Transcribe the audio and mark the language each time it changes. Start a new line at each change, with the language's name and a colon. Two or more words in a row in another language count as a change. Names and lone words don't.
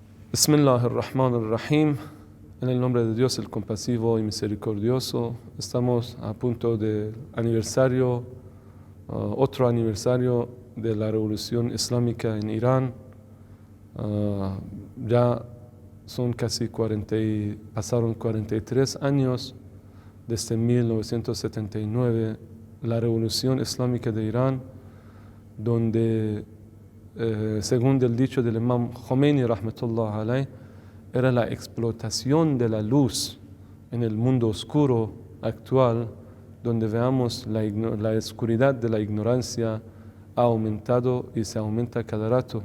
Arabic: بسم الله الرحمن الرحيم.
Spanish: En el nombre de Dios, el compasivo y misericordioso. Estamos a punto de aniversario, otro aniversario de la revolución islámica en Irán. Ya son casi pasaron 43 años desde 1979, la revolución islámica de Irán, donde según el dicho del Imam Khomeini,
Arabic: رحمة الله عليه,
Spanish: era la explotación de la luz en el mundo oscuro actual, donde veamos la oscuridad de la ignorancia ha aumentado y se aumenta cada rato.